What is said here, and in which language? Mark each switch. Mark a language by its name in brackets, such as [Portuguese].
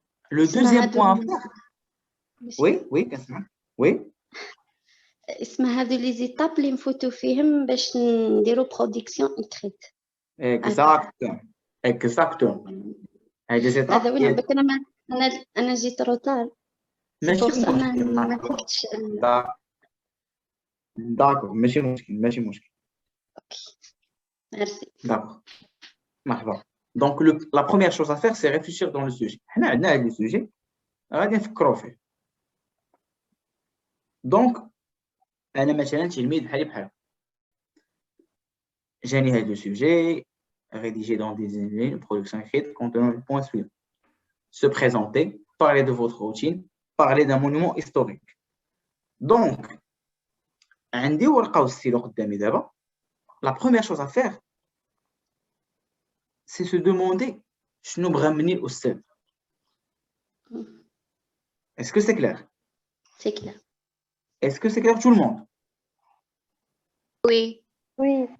[French] Le deuxième point à faire. Oui, [Arabic] كنسمعك. [French] Oui. [Arabic] اسمها هذو لي زيتاب اللي نفوتو فيهم باش نديرو برودكسيون إكريت. [French] Exactement. [Arabic] هاي دي زيتاب. هذا وين بك أنا جيت روتار. ماشي مشكل. ما كنتش. داكور ماشي مشكل. اوكي. ميرسي. [French] D'accord. [Arabic] مرحبا. [French] Donc la première chose à faire c'est réfléchir dans le sujet. [Arabic] حنا عندنا هذا السوجي غادي نفكروا فيه. [French] Donc [Arabic] انا مثلا تلميذ بحال جاني هذا السوجي [French] rédigé dans des lignes de production écrite contenant le point suivant. Se présenter, parler de votre routine, parler d'un monument historique. [Arabic] Donc عندي ورقه وستيلو قدامي دابا. [French] La première chose à faire c'est se demander [Arabic] شنو بغا مني الأستاذ. [French] Est-ce que c'est clair? C'est clair. Est-ce que c'est clair pour tout le monde? Oui. Oui.